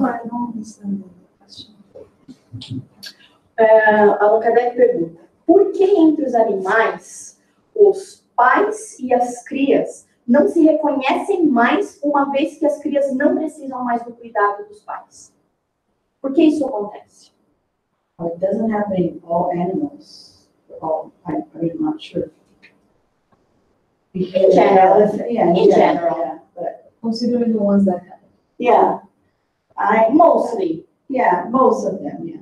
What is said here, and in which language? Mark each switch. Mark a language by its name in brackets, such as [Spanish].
[English] I don't understand the question. [Portuguese] Allan Kardec pergunta, por que entre os animais, os pais e as crias não se reconhecem mais, uma vez que as crias não precisam mais do cuidado dos pais? Por que isso acontece? [English] Well, it doesn't happen in all animals. I'm not sure. In general. Yeah, In general. Yeah, but Considering the ones that have. yeah, Mostly. yeah, most of them, yeah.